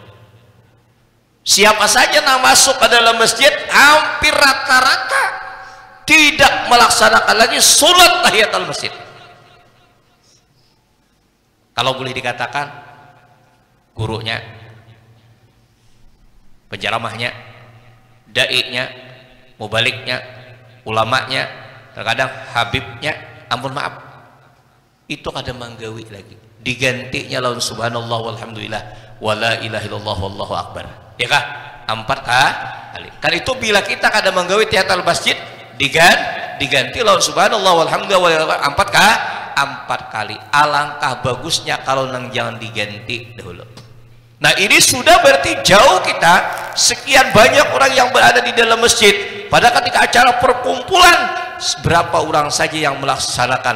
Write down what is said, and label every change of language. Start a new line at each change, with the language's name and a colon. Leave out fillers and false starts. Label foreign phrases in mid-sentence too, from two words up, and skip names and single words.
Indonesian: Siapa saja yang masuk ke dalam masjid, hampir rata-rata tidak melaksanakan lagi sholat tahiyatul masjid. Kalau boleh dikatakan, gurunya, penceramahnya, dai-nya, mubaliknya, ulamanya, terkadang habibnya, ampun maaf, itu kadang manggawi lagi, digantinya lawan
Arabic: سبحان الله والحمد لله ولا إله إلا الله والله أكبر,
Indonesian: ya kah? 4 kali. Kan itu bila kita kadang manggawi tahiyatul masjid, diganti lawan
Arabic: سبحان الله والحمد لله
Indonesian: 4 kali. Alangkah bagusnya kalau nang jangan diganti dahulu. Nah ini sudah berarti jauh kita, sekian banyak orang yang berada di dalam masjid. Pada ketika acara perkumpulan, berapa orang saja yang melaksanakan?